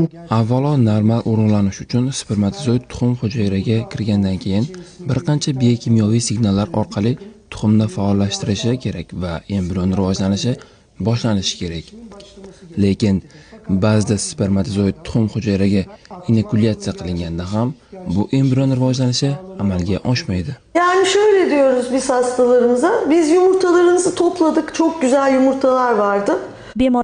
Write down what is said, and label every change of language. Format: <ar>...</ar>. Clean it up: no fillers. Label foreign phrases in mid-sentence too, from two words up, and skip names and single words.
<uz>Avvalo normal o'rinlanish uchun spermatozoid tuxum hujayraga kirgandan keyin bir qancha biokimyoviy signallar orqali tuxumni faollashtirishi kerak va embrion rivojlanishi boshlanishi kerak. Lekin ba'zida spermatozoid tuxum hujayraga inokulyatsiya qilinganda ham bu embrion rivojlanishi amalga oshmaydi.</uz> <tr>Yani şöyle diyoruz biz hastalarımıza, biz yumurtalarınızı topladık, çok güzel yumurtalar vardı.</tr> <uz>Bemor</uz>